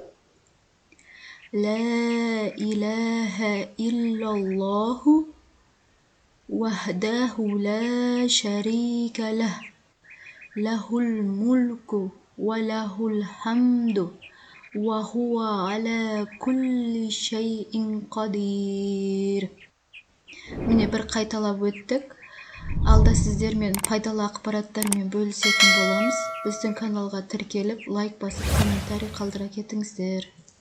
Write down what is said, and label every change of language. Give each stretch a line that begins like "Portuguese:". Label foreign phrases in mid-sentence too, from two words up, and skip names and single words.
Arabic: لا إله إلا الله وحده لا شريك له له الملك وله الحمد وهو على كل شيء قدير.
Kazakh: Міне бір қайталап өттік. Алда сіздермен пайдалы ақпараттармен бөлісетін боламыз. Біздің каналға тіркеліп, лайк басып, комментарий қалдыра кетіңіздер.